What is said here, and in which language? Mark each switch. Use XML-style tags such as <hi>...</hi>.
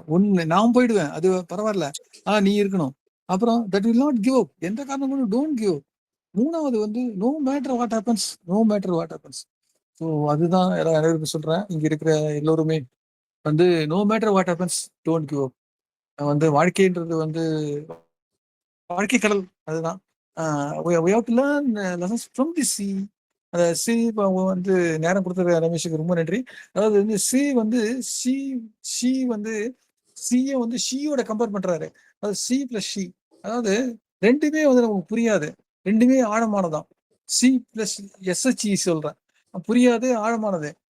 <ta>ஒண்ணு நான் போயிடுவேன், அது பரவாயில்ல, ஆனா நீ இருக்கணும். அப்புறம்</ta> <en>that will not give up,</en> <ta>எந்த காரணம் கொண்டு</ta> <en>Don't give up.</en> <ta>மூணாவது வந்து</ta> <en>No matter what happens, no matter what happens.</en> <ta>So அதுதான் அனைவருக்கும் சொல்றேன், இங்க இருக்கிற எல்லோருமே வந்து</ta> <en>No matter what happens don't give up.</en> <ta>வந்து வாழ்க்கைன்றது வந்து வாழ்க்கை கடல், அதுதான்.</ta> <en>we have to learn lessons from the sea.</en> <ta>அந்த சி வந்து நேரம் கொடுத்த ரமேஷுக்கு ரொம்ப நன்றி. அதாவது வந்து சி வந்து ஷி வந்து சியை வந்து ஷீயோட கம்பேர் பண்றாரு. அதாவது சி பிளஸ் ஷி, அதாவது ரெண்டுமே வந்து நமக்கு புரியாது, ரெண்டுமே ஆழமானதான். சி பிளஸ் எஸ்ஹெச்இ சொல்றேன், புரியாது, ஆழமானது.</ta>